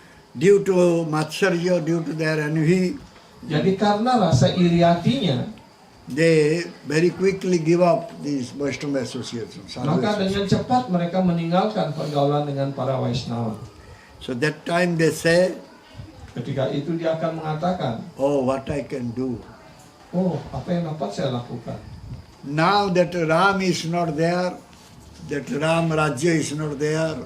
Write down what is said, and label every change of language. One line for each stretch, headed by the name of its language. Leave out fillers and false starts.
English: Due to Matsarya, due to their envy,
Indonesian: Jadi karena rasa iri hatinya,
English: they very quickly give up these Vaishnava associations.
Indonesian: maka dengan cepat mereka meninggalkan pergaulan dengan para Vaishnava.
English: So that time they say,
Indonesian: Ketika itu dia akan mengatakan,
English: oh, what I can do.
Indonesian: oh, apa yang dapat saya lakukan?
English: Now that Ram is not there, that Ram Rajya is not there,